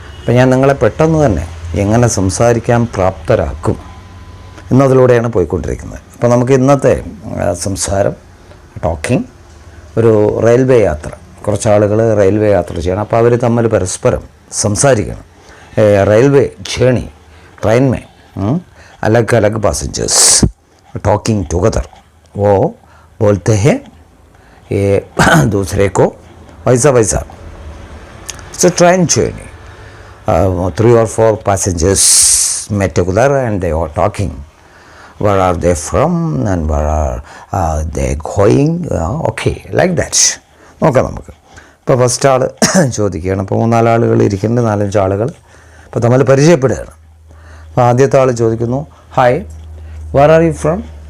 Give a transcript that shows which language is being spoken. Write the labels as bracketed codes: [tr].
[ml] അപ്പോൾ ഞാൻ നിങ്ങളെ പെട്ടെന്ന് തന്നെ എങ്ങനെ സംസാരിക്കാൻ പ്രാപ്തരാക്കും എന്നതിലൂടെയാണ് പോയിക്കൊണ്ടിരിക്കുന്നത്. അപ്പോൾ നമുക്ക് ഇന്നത്തെ സംസാരം ടോക്കിംഗ്, ഒരു റെയിൽവേ യാത്ര. കുറച്ച് ആളുകൾ റെയിൽവേ യാത്ര ചെയ്യണം, അപ്പോൾ അവർ തമ്മിൽ പരസ്പരം സംസാരിക്കണം. [hi] റെയിൽവേ ജേണി, ट्रेन में अलग अलग पैसेंजर्स टॉकिंग टुगेदर, वो बोलते हैं ये दूसरे को वैसा वैसा. [en] It's a train journey. 3 or 4 passengers met together and they are talking. Where are they from and where are they going? [ml] Okay, like that. നോക്കാം നമുക്ക്. ഇപ്പോൾ ഫസ്റ്റ് ആൾ ചോദിക്കുകയാണ്. ഇപ്പോൾ 3-4 ആളുകൾ ഇരിക്കുന്നുണ്ട്, 4-5 ആളുകൾ ഇപ്പോൾ തമ്മിൽ പരിചയപ്പെടുകയാണ്. അപ്പോൾ ആദ്യത്തെ ആൾ ചോദിക്കുന്നു, hi, where are you from?